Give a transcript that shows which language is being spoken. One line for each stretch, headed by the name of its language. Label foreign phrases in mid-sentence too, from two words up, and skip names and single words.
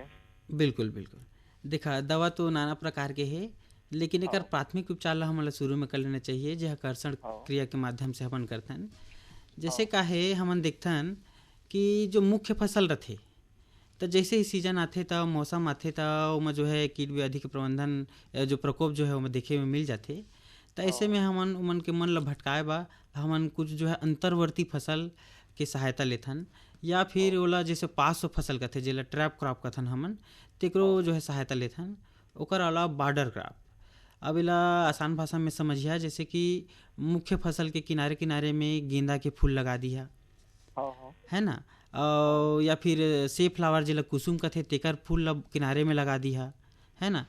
Chhattisgarhi: बिल्कुल बिल्कुल, देखा दवा तो नाना प्रकार के है, लेकिन एक प्राथमिक उपचार ला हमला शुरू में कर लेना चाहिए, जो कर्षण क्रिया के माध्यम से अपन करथन। जैसे का है हमन देखथन कि जो मुख्य फसल रथे, तो जैसे ही सीजन आते तो मौसम आते तो ओमा जो है कीट व्याधि के प्रबंधन जो प्रकोप जो है वो देखे में मिल जाते। तो ऐसे में हमन उमन के मन ला भटकाए बा हमन कुछ जो है अंतर्वर्ती फसल के सहायता लेथन, या फिर ओला जैसे 500 फसल कथे जेला
English: trap crop
Chhattisgarhi: कथन हमन, तेकरो जो है सहायता लेथन। ओकर अलावा
English: border crop,
Chhattisgarhi: अब इला आसान भाषा में समझिया, जैसे कि मुख्य फसल के किनारे किनारे में गेंदा के फूल लगा दिया, है ना, और या फिर से फ्लावर जिला कुसुम कथे तेकर फूल किनारे में लगा दिया, है ना।